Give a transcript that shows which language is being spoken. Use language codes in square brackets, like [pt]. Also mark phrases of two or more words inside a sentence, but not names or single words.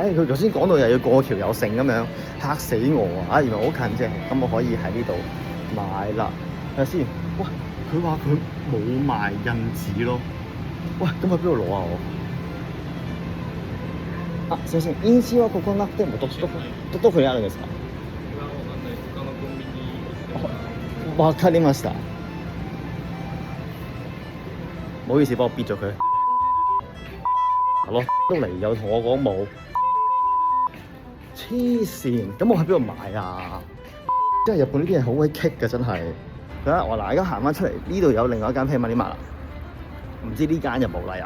[yue] 佢頭先講到又要過橋有剩咁樣，嚇死我啊！原來好近啫，咁我可以喺呢度買啦。睇下先，喂，佢話佢冇賣印紙咯。喂，咁喺邊度攞啊我？ [ja] 啊，先生，印紙はここなくてもどこにあるんですか？わかりました。 [yue] 唔好意思，幫我逼咗佢。攞都嚟又同我講冇，黐線！咁我喺邊度買啊？即係日本呢啲嘢好鬼棘嘅，真係。我嗱，而家行翻出嚟，呢度有另外一間 Family Mart啦，唔知呢間有冇啦有。